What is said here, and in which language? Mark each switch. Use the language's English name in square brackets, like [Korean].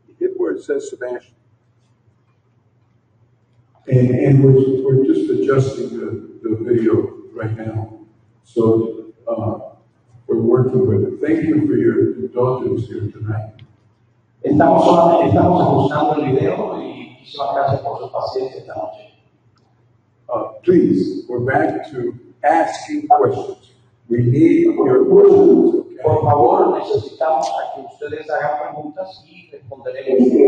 [English] Hit where it says Sebastian. And we're just adjusting the video right now. So we're working with it. Thank you for your indulgence here tonight. [Spanish] Estamos ajustando el video y muchísimas gracias por su paciencia esta noche. [English] Please, we're back to asking questions. We need your questions. Okay? [Spanish] Por favor, necesitamos a que ustedes hagan preguntas y responderemos.